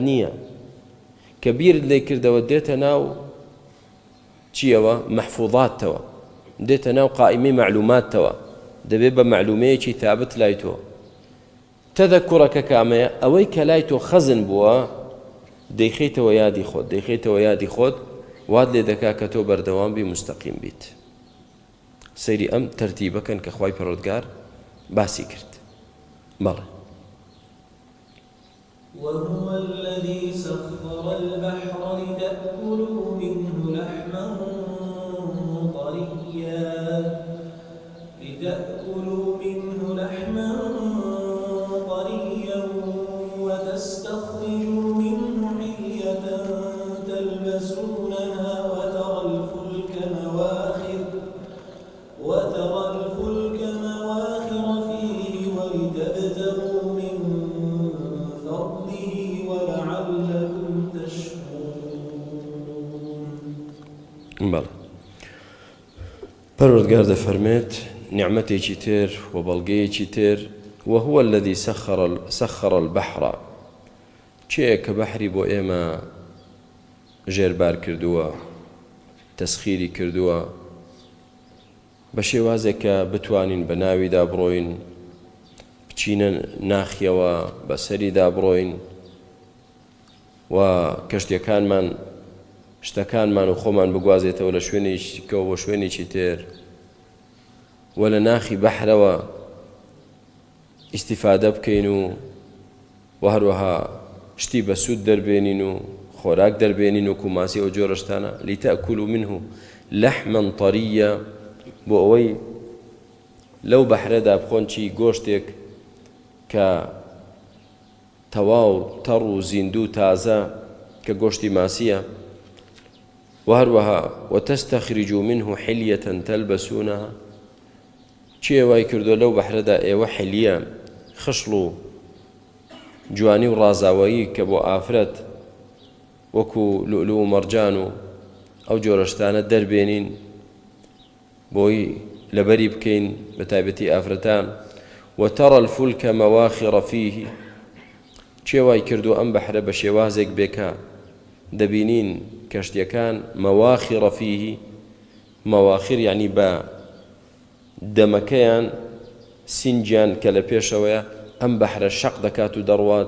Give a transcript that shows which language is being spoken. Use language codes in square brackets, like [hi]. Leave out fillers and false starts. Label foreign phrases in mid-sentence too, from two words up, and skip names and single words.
[ckb] نییە کە بیرت لێ کردەوە دێتە ناو چیەوە مەحفوظاتەوە دێتە ناو قائیمەی معلوماتەوە دەبێت بە معلومەیەکی ثابت لای تۆ تەذەکوڕەکە کامەیە ئەوەی کە لای تۆ خەزن بووە دەیخیتەوە یادی خۆت وات لێ دەکا کە تۆ بەردەوام بی مستەقیم بیت سەیری ئەم تەرتیبەکەن کە خوای پەروەردگار باسی کرد بەڵێ [ar] وهو الذي سخر البحر لتأكلوا منه لحما طريا وتستخرجوا منه حلية تلبسونها وترى الفلك مواخر فيه ولتبتغوا من فضله ولعلكم تشكرون. [ckb] بلى پەروەردگار دەفەرمێت نعمەتێکی تر و بەڵگەیەکی تر [ar] وهو الذي سخر البحر [ckb] چێ کە بەحری بۆ ئێمە ژێربار کردووە تەسخیری کردووە بە شێوازێک کە بتوانین بە ناویدا بڕۆین بچینە ناخیەوە بەسەریدا بڕۆین و کەشتیەکانمان شتەکانمان و خۆمان بگوازێتەوە لە شوێنێکەوە بۆ شوێنێکی تر و لە ناخی بەحرەوە ئیستیفادە بکەین و هەروەها شتی بە سوود دەربێنین و خۆراک دەربێنین و کوماسی ئەو جۆرە شتانە [ar] لتأكلوا منه لحما طريا [ckb] بۆ ئەوەی لەو بەحرەدا بخۆن چی گۆشتێک کە تەواو تەڕ و زیندوو تازە کە گۆشتی ماسیە وهروها [ar] وتستخرجوا منه حلية تلبسونها [ckb] چی وای کردو لەو بەحرەدا ئێوە حلیە خشڵ و جوانی و ڕازاوایی کە بۆ ئافرەت وەکو لؤلؤ و مەرجان و ئەو جۆرەشتانە دەربێنین بۆی لەبەری بکەین بە تایبەتی ئافرەتان. [ar] وترى الفلك مواخر فيه [ckb] چێوای کردو ئەم بەحرە بە شێوازێک بێکە دەبینین کەشتیەکان [ar] مواخر فيه [ckb] مواخر یعنی بە دەمەکەیان سینجیان کە لە پێشەوەیە ئەم بەحرە شەق دەکات و دەڕوات.